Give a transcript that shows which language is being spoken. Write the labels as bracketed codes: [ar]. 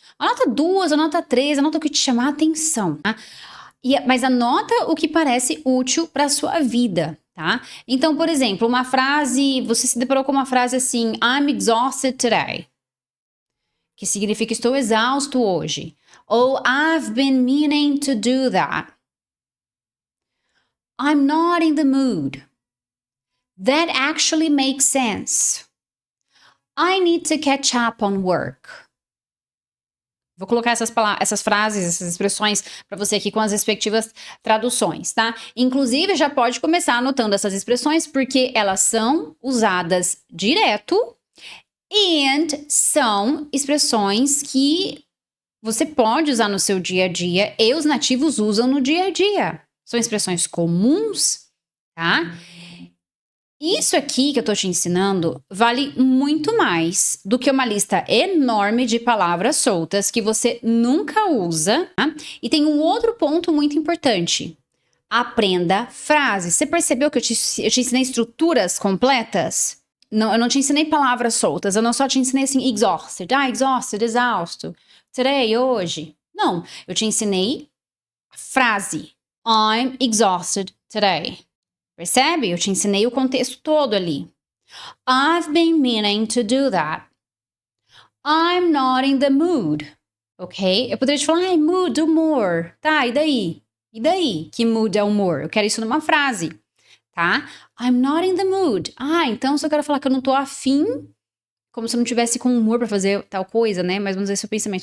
[pt] Anota 2, anota 3, anota o que te chamar a atenção. Tá? Mas anota o que parece útil para sua vida, tá? Então, por exemplo, uma frase, você se deparou com uma frase assim, [en] I'm exhausted today. [pt] Que significa estou exausto hoje. [en] Ou I've been meaning to do that. I'm not in the mood. That actually makes sense. I need to catch up on work. [pt] Vou colocar essas frases, essas expressões para você aqui com as respectivas traduções, tá? Inclusive, já pode começar anotando essas expressões porque elas são usadas direto e são expressões que você pode usar no seu dia a dia e os nativos usam no dia a dia. São expressões comuns, tá? Isso aqui que eu tô te ensinando vale muito mais do que uma lista enorme de palavras soltas que você nunca usa. Tá? E tem um outro ponto muito importante. Aprenda frases. Você percebeu que eu te ensinei estruturas completas? Não, eu não te ensinei palavras soltas. Eu não só te ensinei assim, exhausted. Exhausted, exausto. Today, hoje. Não, eu te ensinei a frase. [en] I'm exhausted today. [pt] Percebe? Eu te ensinei o contexto todo ali. [en] I've been meaning to do that. I'm not in the mood. Ok? [pt] Eu poderia te falar, mood, humor. Tá, e daí? E daí? Que mood é humor? Eu quero isso numa frase. Tá? [en] I'm not in the mood. [pt] Então se eu quero falar que eu não tô afim, como se eu não tivesse com humor pra fazer tal coisa, né? Mais ou menos esse é o pensamento.